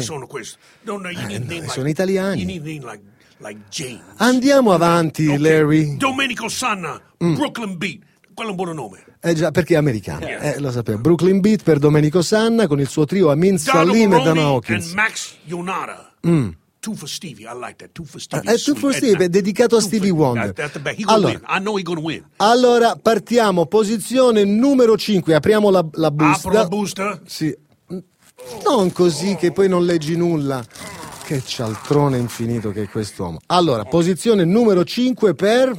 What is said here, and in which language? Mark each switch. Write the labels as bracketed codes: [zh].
[it] Che nome sono questi? Non, no, sono like, italiani. [en] Like James. [it] Andiamo avanti, okay. Larry. Domenico Sanna, Brooklyn Beat. Quello è un buon nome. Già, perché è americano. Yeah. Lo sapevo. Brooklyn Beat per Domenico Sanna con il suo trio Amin Salim e Dana Hawkins. [en] And Max Yonara. Two for Stevie, I like that. Two for Stevie. [it] È Two for Stevie, dedicato a Stevie Wonder. [en] Allora, I know he gonna win. [it] Allora, partiamo. Posizione numero 5. Apriamo la busta. Apro la busta. Sì. Non così, che poi non leggi nulla. Che cialtrone infinito che è quest'uomo. Allora, posizione numero 5 per...